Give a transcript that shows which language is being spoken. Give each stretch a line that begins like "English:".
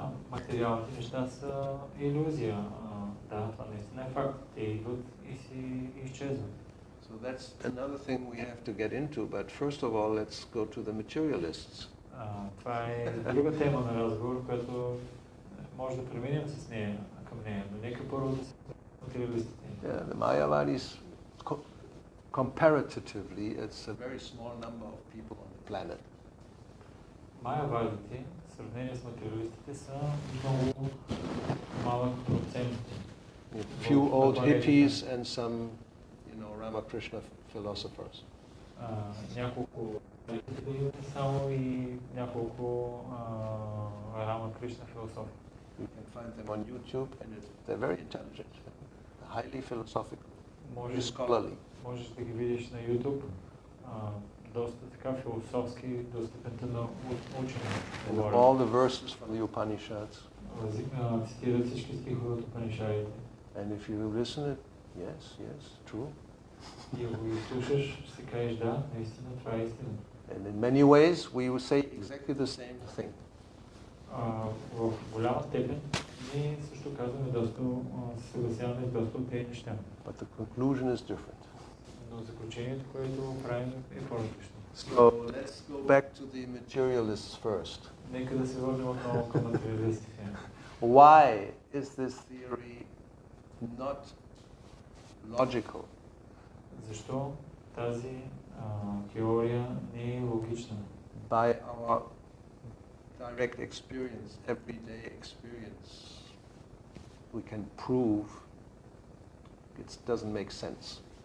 Bulgarian: Материалните неща са илюзия. Да, това наистина е факт. Те идват и си изчезват.
English: So that's another thing we have to get into. But first of all, let's go to the materialists.
Bulgarian: Това е друга тема на разговор, която може да преминем с нея към нея. Но нека първо да се материалистите.
English: Yeah, the Mayavadis, comparatively, it's a very small number of people on the planet.
Bulgarian: Майявадите, в сравнение с материалистите, са много малък процент.
English: A few old hippies and some, Ramakrishna philosophers.
Bulgarian: Няколко само и няколко Рамакришна философи.
English: You can find them on YouTube, and they're very intelligent, highly philosophical, very scholarly.
Bulgarian: Можеш да ги видиш на YouTube, доста така философски, до степента на учене.
English: All the verses from the Upanishads.
Bulgarian: Цитират всички стихове от Упанишадите.
English: And if you listen it, yes, true.
Bulgarian: И ако ги слушаш, ще си кажеш да, наистина това е истина.
English: And in many ways, we will say exactly the same thing.
Bulgarian: В голяма степен Ние също казваме доста, се съгласяваме с доста от тези неща.
English: But the conclusion is different.
Bulgarian: Но заключението, което правим, е по-различно.
English: So let's go back to the materialists first.
Bulgarian: Нека да се върнем отново към материалистите.
English: Why is this theory not logical?
Bulgarian: Защо тази теория не е логична?
English: By our direct experience, everyday experience, we can prove it doesn't make sense.